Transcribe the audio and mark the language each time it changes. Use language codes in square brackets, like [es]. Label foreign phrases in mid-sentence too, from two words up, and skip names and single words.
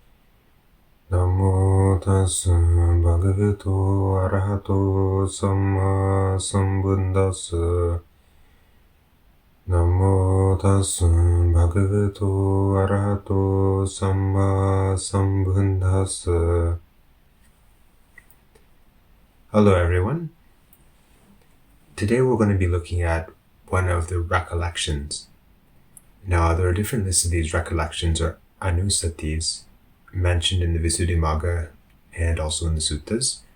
[pi] Namo tassa bhagavato arahato samma sambuddhassa. Namo tassa bhagavato arahato samma sambuddhassa. [en] Hello everyone. Today we're going to be looking at one of the recollections. Now there are different lists of these recollections or anussatis mentioned in the Visuddhimagga and also in the suttas.